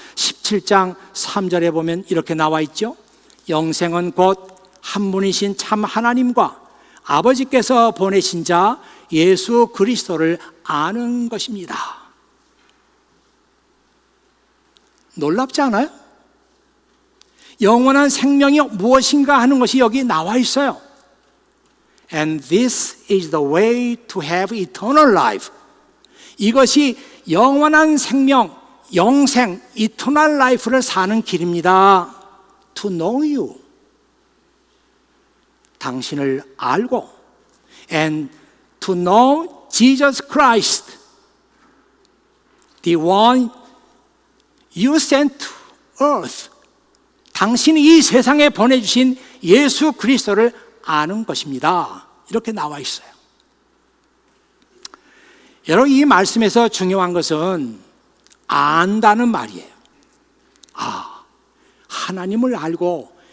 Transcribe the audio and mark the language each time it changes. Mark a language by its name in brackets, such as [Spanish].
[Korean] 17장 3절에 보면 이렇게 나와 있죠. 영생은 곧 한 분이신 참 하나님과 아버지께서 보내신 자 예수 그리스도를 아는 것입니다. 놀랍지 않아요? 영원한 생명이 무엇인가 하는 것이 여기 나와 있어요. [English] And this is the way to have eternal life. [Korean] 이것이 영원한 생명, 영생, eternal life를 사는 길입니다. [English] To know you. [Korean] 당신을 알고 [English] and to know Jesus Christ, the one you sent to earth. [Korean] 당신이 이 세상에 보내주신 예수 그리스도를 아는 것입니다. 이렇게 나와 있어요. 여러분 이 말씀에서 중요한 것은 안다는 말이에요. 하나님을 알고